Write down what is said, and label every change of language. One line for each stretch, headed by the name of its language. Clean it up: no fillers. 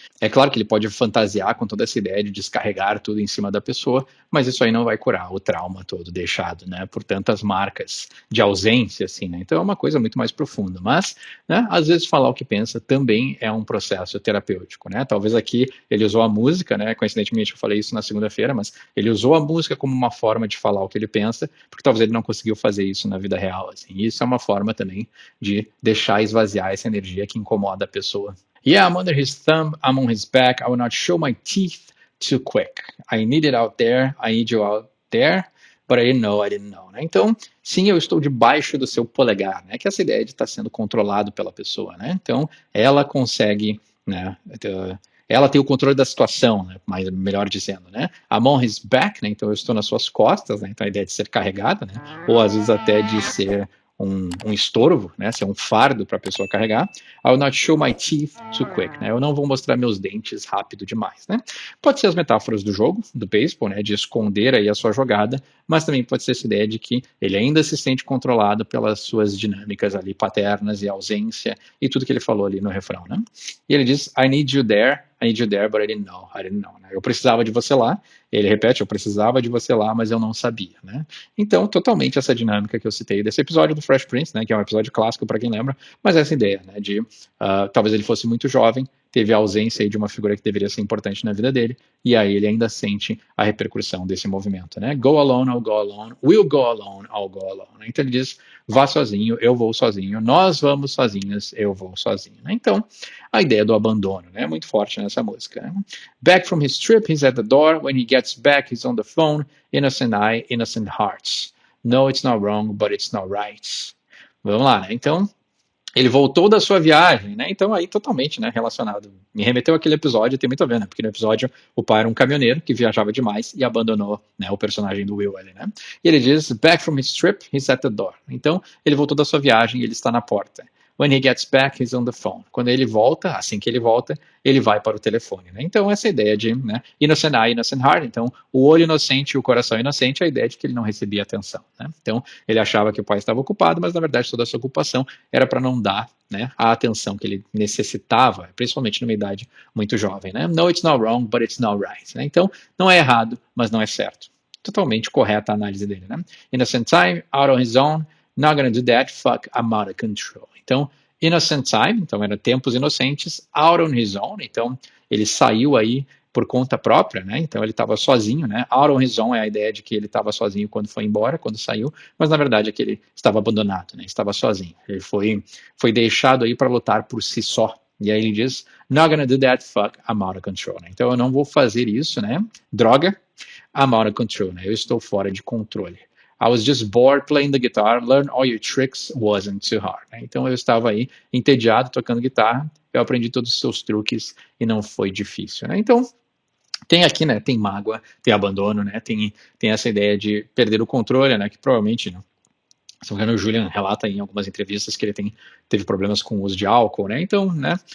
Portuguese: É claro que ele pode fantasiar com toda essa ideia de descarregar tudo em cima da pessoa, mas isso aí não vai curar o trauma todo deixado, né, por tantas marcas de ausência, assim, né, então é uma coisa muito mais profunda, mas, né, às vezes falar o que pensa também é um processo terapêutico, né, talvez aqui ele usou a música, né, coincidentemente eu falei isso na segunda-feira, mas ele usou a música como uma forma de falar o que ele pensa, porque talvez ele não conseguiu fazer isso na vida real, assim, e isso é uma forma também de deixar esvaziar essa energia que incomoda a pessoa.
English: Yeah, I'm under his thumb, I'm on his back, I will not show my teeth too quick. I need it out there, I need you out there, but I didn't know, né?
Portuguese: Então, sim, eu estou debaixo do seu polegar, né? Que é essa ideia de estar sendo controlado pela pessoa, né? Então, ela consegue, né, ela tem o controle da situação, né? Mais, melhor dizendo, né?
English: I'm on his back,
Portuguese: né? Então eu estou nas suas costas, né? Então a ideia de ser carregada, né? Ou às vezes até de ser um estorvo, né? Ser um fardo para a pessoa carregar.
English: I will not show my teeth too quick, né?
Portuguese: Eu não vou mostrar meus dentes rápido demais, né? Pode ser as metáforas do jogo, do beisebol, né? De esconder aí a sua jogada, mas também pode ser essa ideia de que ele ainda se sente controlado pelas suas dinâmicas ali paternas e ausência e tudo que ele falou ali no refrão, né? E ele diz,
English: I need you there, but I didn't know, né?
Portuguese: Eu precisava de você lá. Ele repete, eu precisava de você lá, mas eu não sabia, né? Então, totalmente essa dinâmica que eu citei desse episódio do Fresh Prince, né? Que é um episódio clássico para quem lembra, mas essa ideia, né? De talvez ele fosse muito jovem, teve a ausência aí de uma figura que deveria ser importante na vida dele, e aí ele ainda sente a repercussão desse movimento, né?
English: Go alone, I'll go alone, we'll go alone, I'll go alone.
Portuguese: Então ele diz, vá sozinho, eu vou sozinho, nós vamos sozinhos, eu vou sozinho, né? Então, a ideia do abandono, né? É muito forte nessa música, né?
English: Back from his trip, he's at the door, when he gets back, he's on the phone, innocent eye, innocent hearts. No, it's not wrong, but it's not right.
Portuguese: Vamos lá, né? Então, ele voltou da sua viagem, né? Então aí totalmente, né, relacionado. Me remeteu àquele episódio, tem muito a ver, né? Porque no episódio o pai era um caminhoneiro que viajava demais e abandonou, né, o personagem do Will ali, né? E ele diz,
English: back from his trip, he's at the door.
Portuguese: Então ele voltou da sua viagem e ele está na porta.
English: When he gets back, he's on the phone.
Portuguese: Quando ele volta, assim que ele volta, ele vai para o telefone, né? Então essa ideia de, né,
English: innocent eye, innocent heart.
Portuguese: Então o olho inocente e o coração inocente, a ideia de que ele não recebia atenção, né? Então ele achava que o pai estava ocupado, mas na verdade toda essa ocupação era para não dar, né, a atenção que ele necessitava, principalmente numa idade muito jovem, né?
English: No, it's not wrong, but it's not right, né?
Portuguese: Então não é errado, mas não é certo. Totalmente correta a análise dele, né?
English: Innocent time, out on his own, not gonna do that, fuck, I'm out of control.
Portuguese: Então,
English: innocent time,
Portuguese: então eram tempos inocentes,
English: out on his own,
Portuguese: então ele saiu aí por conta própria, né? Então ele estava sozinho, né?
English: Out on his own
Portuguese: é a ideia de que ele estava sozinho quando foi embora, quando saiu, mas na verdade é que ele estava abandonado, né? Estava sozinho. Ele foi deixado aí para lutar por si só. E aí ele diz,
English: not gonna do that, fuck, I'm out of control,
Portuguese: né? Então eu não vou fazer isso, né? Droga,
English: I'm out of control,
Portuguese: né? Eu estou fora de controle.
English: I was just bored playing the guitar, learn all your tricks wasn't too hard.
Portuguese: Né? Então eu estava aí entediado tocando guitarra, eu aprendi todos os seus truques e não foi difícil. Né? Então tem aqui, né? Tem mágoa, tem abandono, né? Tem essa ideia de perder o controle, né? Que provavelmente, né? Se não me engano, o Julian relata em algumas entrevistas que ele teve problemas com o uso de álcool, né? Então, né?